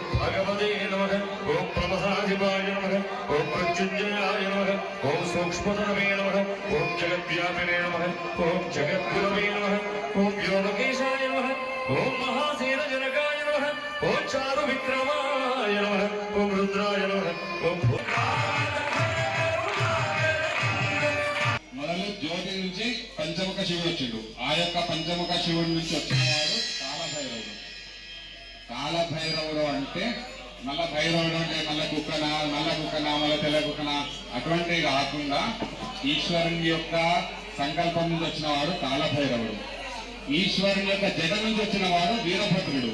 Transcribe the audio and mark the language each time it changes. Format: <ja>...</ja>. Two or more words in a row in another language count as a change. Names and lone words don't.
<sa>भगवते नमः ओम प्रमथाधिपाय नमः ओम प्रत्युञ्जयाय नमः ओम सूक्ष्मतरवे नमः ओम जगद्व्यापिने नमः ओम जगद्गुरवे नमः ओम व्योमकेशाय नमः ओम महासेनजनकाय नमः ओम चारुविक्रमाय नमः ओम रुद्राय नमः ओम</sa> <te>జ్యోతి నుంచి పంచముఖ శివుడు వచ్చిండు. ఆ యొక్క పంచముఖ శివుడి నుంచి వచ్చినవాడు కాలభైరవుడు. కాలభైరవుడు అంటే నల్ల భైరవుడు అంటే నల్ల కుక్కనా మళ్ళీ తెల్ల కుక్కనా అటువంటివి కాకుండా ఈశ్వరుని యొక్క సంకల్పం నుంచి వచ్చిన వాడు కాలభైరవుడు, ఈశ్వరుని యొక్క జగ నుంచి వచ్చిన వాడు వీరభద్రుడు.</te>